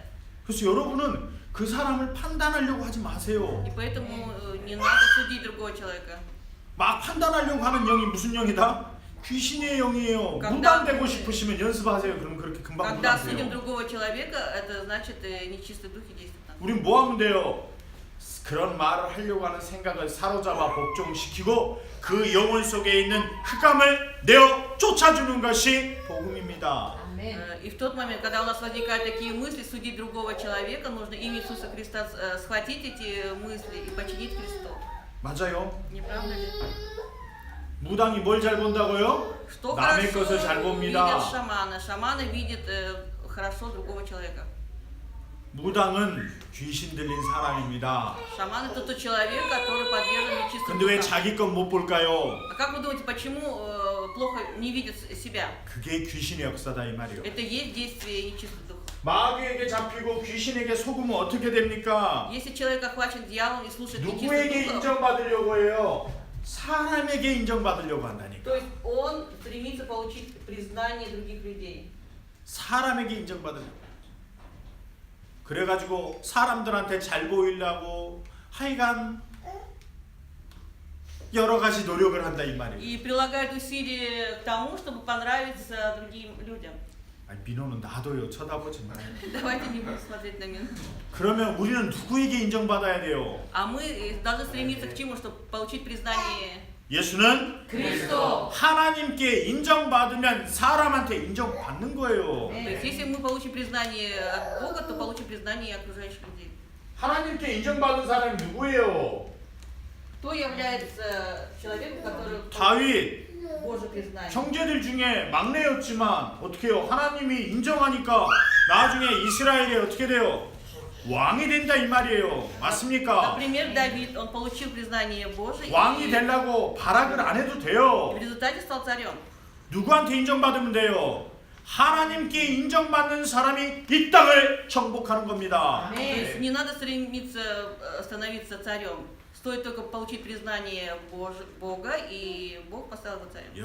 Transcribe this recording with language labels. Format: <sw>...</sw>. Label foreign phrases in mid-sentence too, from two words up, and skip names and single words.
<ko>그래서 여러분은 그 사람을 판단하려고 하지 마세요.</ko> <ru>И поэтому не надо судить другого человека.</ru> <ko>막 판단하려고 하는 영이 무슨 영이다? 귀신의 영이에요.</ko> <ru>когда-</ru> <ko>무당 되고 싶으시면 연습하세요. 그럼 그렇게 금방</ko> <ru>Когда</ru> <ko>무당</ko> <ru>судим</ru> <ko>돼요.</ko> <ru>другого человека, это значит нечистые духи действуют там.</ru> <ko>우린 뭐 하면 돼요? 그런 말을 하려고 하는 생각을 사로잡아 복종시키고 그 영혼 속에 있는 흑암을 내어 쫓아주는 것이 복음입니다.</ko> <ru>И в тот момент, когда у нас возникают такие мысли, судить другого человека, нужно имя Иисуса Христа схватить эти мысли и подчинить Христу.</ru> <ko>맞아요.</ko> <ru>Не правда ли?</ru> <ko>무당이 뭘 잘 본다고요?</ko> <ru>Что</ru> <ko>남의</ko> <ru>хорошо</ru> <ko>것을 잘 봅니다.</ko> <ru>видят шаманы? Шаманы видят хорошо другого человека.</ru> <ko>무당은 귀신 들린 사람입니다.</ko> <ru>Шаман это тот человек, который подвержен нечистым</ru> <ko>근데 왜</ko> <ru>духам.</ru> <ko>자기 건 못 볼까요?</ko> <ru>А как вы думаете, почему плохо не видит себя?</ru> <ko>그게 귀신의 역사다 이 말이요.</ko> <ru>Это есть действие нечистых духов.</ru> <ko>마귀에게 잡히고 귀신에게 속으면 어떻게 됩니까?</ko> <ru>Если человек охвачен дьяволом и слушает</ru> <ko>누구에게</ko> <ru>нечистых духов,</ru> <ko>인정받으려고 해요? 사람에게 인정받으려고 한다니까.</ko> <ru>то есть он стремится получить признание других людей.</ru> <ko>사람에게 인정받으려고. 그래가지고 사람들한테 잘 보이려고 하여간 여러 가지 노력을 한다 이 말이에요.</ko> <ru>И прилагает усилия к тому, чтобы понравиться другим людям.</ru> <ko>아니, 민호는 놔둬요. 쳐다보지 마요.</ko> <ru>Давайте не будем смотреть на меня.</ru> <ko>그러면 우리는 누구에게 인정받아야 돼요?</ko> <ru>А мы должны стремиться к чему, чтобы получить признание.</ru> <ko>예수는 그리스도. 하나님께 인정받으면 사람한테 인정받는 거예요.</ko> <ru>То есть, если мы получим признание от Бога, то получим признание и окружающих людей.</ru> <ko>하나님께 인정받은 사람이 누구예요?</ko> <ru>Кто является человеком, который</ru> <ko>다윗.</ko> <ru>Божье признание?</ru> <ko>형제들 중에 막내였지만 어떻게 해요? 하나님이 인정하니까 나중에 이스라엘이 어떻게 돼요? 왕이 된다 이 말이에요. 맞습니까?</ko> <ru>Например, Давид, он получил признание Божие</ru> <ko>왕이</ko> <ru>и</ru> <ko>되려고 발악을 안 해도 돼요.</ko> <ru>в результате стал царем.</ru> <ko>누구한테 인정받으면 돼요? 하나님께 ин정받는 사람이 이 땅을 정복하는 겁니다.</ko> <ru>То есть не надо стремиться становиться царем. Стоит только получить признание Бога, и Бог поставил его царем.</ru>